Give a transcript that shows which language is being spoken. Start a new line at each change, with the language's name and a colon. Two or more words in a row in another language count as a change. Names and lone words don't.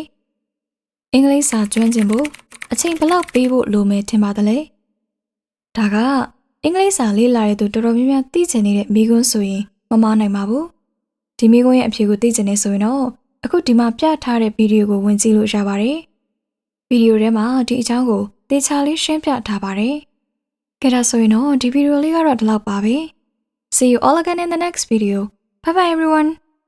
Burmese: ။အင်္ဂလိပ်စာကျွမ်းကျင်ဖို့အချိန်ဘယ်လောက်ပေးဖို့လိုမယ်ထင်ပါသလဲ။ဒါကအင်္ဂလိပ်စာလေ့လာတဲ့သူတော်တော်များများသိချင်နေတဲ့မိကုံးဆိုရင်မမှားနိုင်ပါဘူး။ဒီမိကုံးရဲ့အဖြေကိုသိချင်နေဆိုရင်တော့အခုဒီမှာပြထားတဲ့ဗီဒီယိုကိုဝင်ကြည့်လို့ရပါတယ်ဗီဒီယိုထဲမှာဒီအကြောင်းကိုသေချာလေးရှင်းပြထားပါတယ်။ကဲဒါဆိုရင်တော့ဒီဗီဒီယိုလေးကတော့ဒီလောက်ပါပဲ။
English: See you all again in the next video. Bye bye everyone.